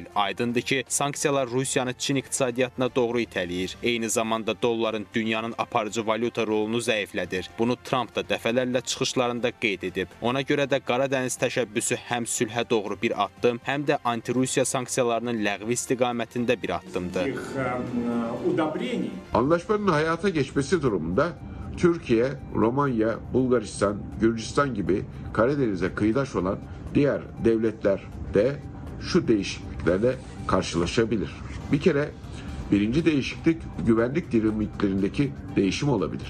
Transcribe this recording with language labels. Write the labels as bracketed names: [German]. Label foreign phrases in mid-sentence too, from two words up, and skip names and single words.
[Azerbaijani] Aydındır ki, sanksiyalar Rusiyanı Çin iqtisadiyyatına doğru itələyir. Eyni zamanda dolların dünyanın aparıcı valyuta rolunu zəiflədir. Bunu Tramp da dəfələrlə çıxışlarında qeyd edib. Ona görə də Qaradəniz təşəbbüsü həm sülhə doğru bir addım, həm də anti-Rusiya sanksiyalarının ləğvi istiqamətində bir addımdır. [Turkish] Anlaşmanın hayata geçmesi durumunda Türkiye, Romanya, Bulgaristan, Gürcistan gibi Karadeniz'e kıyıdaş olan diğer devletler de şu değişikliklerle karşılaşabilir. Bir kere birinci değişiklik güvenlik dinamiklerindeki değişim olabilir.